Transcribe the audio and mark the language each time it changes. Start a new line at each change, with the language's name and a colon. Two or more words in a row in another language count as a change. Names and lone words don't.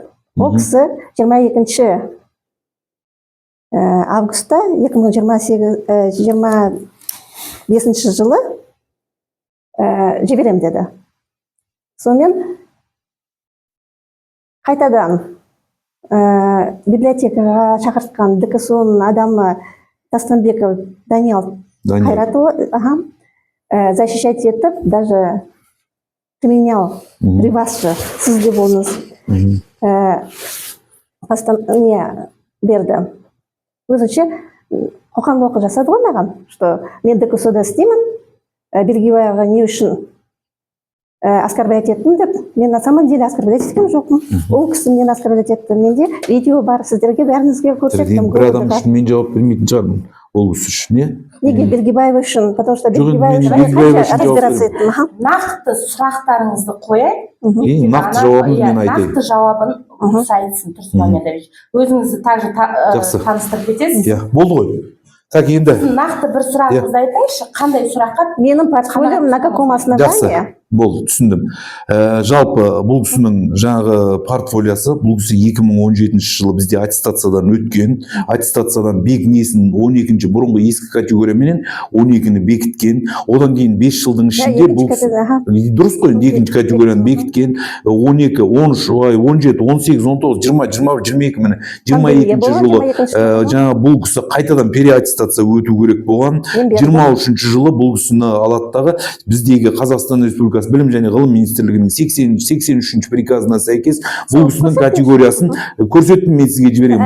Kazakh: Ол кісі 22 августа 2025 жылы жіберем деді. Сонымен қайтадан библиотекаға шақыртқан ДКСО-ның адамы Тастанбеков Даниал Хайратұлы защищать етіп,
Russian: даже применял при вас же,
Kazakh: сізде болыңыз. Не берді. Өзінше қоқан-лоқы жасады ғой маған, что мен ДКСО-да істеймін, Белгибаеваға не үшін оскорблять еттім деп, мен
Russian: на самом деле
Kazakh: оскорблять еткен жоқпын. Ол кісі мен оскорблять етті. Менде видео бар, сіздерге бәріңізге көрсеттім. Бір адам үшін мен жауап бермейтін шығармын. Ол кісі үшін, не? Неге Белгибаева үшін?
Russian: Потому что
Kazakh: Белгибаева үшін разбираться еттім. Нақты сұрақтарыңызды қояй. Нақты жауабын мен айтайын. Нақты жауабын айтсын Тұрсын Мамедович. Өзіңізді также таныстырып кетесіз. Болды ғой. Так, енді нақты бір сұрағыңызды айтайыншы, қандай сұраққа? Менің портфолиом
Russian: на каком основании
Kazakh: Болды, түсіндім. Жалпы бұл кісінің жаңағы портфолиясы, бұл кісі 2017 жылы бізде аттестациядан өткен, аттестациядан бекінесін 12-ші бұрынғы ескі категорияменен 12-ні бекіткен, одан кейін 5 жылдың ішінде бұл дұрыс қой, 2-ші категорияны бекіткен, 12, 13, 17, 18, 19, 20, 22 міне 22-ші жылы жаңа бұл кісі қайтадан переаттестация өту керек болған, 23-ші жылы бұл кісіні алаттағы біздегі Қазақстан Республикасы Білім және ғылым министрлігінің 83-ші приказына сәйкес бұл кісінің категориясын көрсеттім, мен сізге жіберейін.